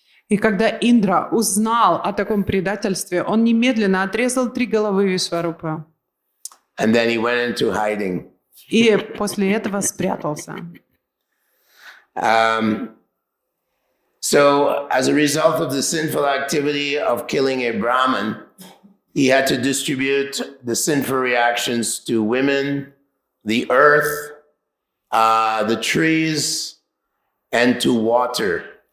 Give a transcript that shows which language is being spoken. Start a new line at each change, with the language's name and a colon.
Russian: И когда Индра узнал о таком предательстве, он немедленно отрезал 3 головы Вишварупа.
English: And then he went into hiding.
Russian: И после этого спрятался.
English: So, as a result of the sinful activity of killing a Brahmin, he had to distribute the sinful reactions to women, the earth, the trees, and to water.